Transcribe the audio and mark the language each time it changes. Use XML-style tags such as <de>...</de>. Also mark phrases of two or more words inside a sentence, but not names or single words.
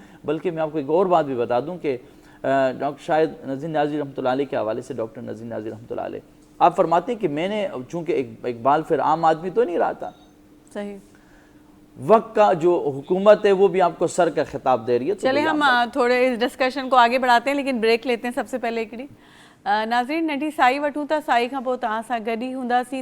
<ur>بلکہ میں آپ کو ایک اور بات بھی بتا دوں کہ شاید نذیر نیازی رحمۃ اللہ علیہ کے حوالے سے, ڈاکٹر نذیر نیازی رحمۃ اللہ علیہ, آپ فرماتے ہیں کہ میں نے, چونکہ اقبال پھر عام آدمی تو نہیں رہا تھا, صحیح, وقت کا جو حکومت ہے وہ بھی آپ کو سر کا خطاب دے رہی ہے. چلے ہم تھوڑے اس ڈسکشن کو آگے بڑھاتے ہیں, لیکن بریک لیتے ہیں. سب سے پہلے</ur> <sd>ایکڑی ناظرین ننढी साई वठूं था, साई खां पोइ तव्हां सां गॾु ई हूंदासीं.</sd>